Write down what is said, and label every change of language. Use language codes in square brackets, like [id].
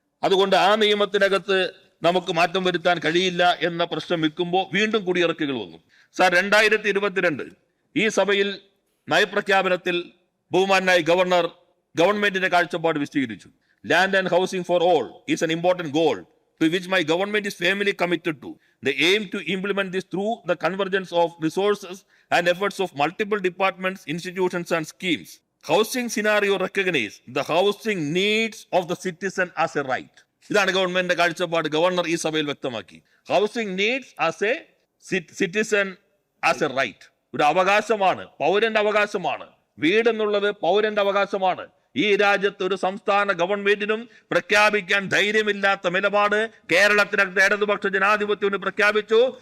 [ml] അതുകൊണ്ട് ആ നിയമത്തിനകത്ത് നമുക്ക് മാറ്റം വരുത്താൻ കഴിയില്ല എന്ന പ്രശ്നം വെക്കുമ്പോൾ വീണ്ടും കുടിയിറക്കുകൾ വന്നു. സാർ, 2022 ഈ സഭയിൽ നയപ്രഖ്യാപനത്തിൽ ബഹുമാനായ ഗവർണർ ഗവൺമെന്റിന്റെ കാഴ്ചപ്പാട് വിശദീകരിച്ചു. [en] Land and housing for all is an important goal to which my government is firmly committed to. They aim to implement this through the convergence of resources and efforts of multiple departments, institutions and schemes. Housing scenario recognize the housing needs of the citizen as a right. [ml] ഇതാണ് ഗവൺമെന്റിന്റെ കാഴ്ചപ്പാട്. Governor ഈ സഭയിൽ വ്യക്തമാക്കി. [en] Housing needs as a citizen as a right. [ml] ഒരു അവകാശമാണ്, പൗരന്റെ അവകാശമാണ്. വീട് എന്നുള്ളത് പൗരന്റെ അവകാശമാണ്. ഈ രാജ്യത്ത് ഒരു സംസ്ഥാന ഗവൺമെന്റിനും പ്രഖ്യാപിക്കാൻ ധൈര്യമില്ലാത്ത നിലപാട് കേരളത്തിനകത്ത് ഇടതുപക്ഷ ജനാധിപത്യത്തിന് പ്രഖ്യാപിച്ചു.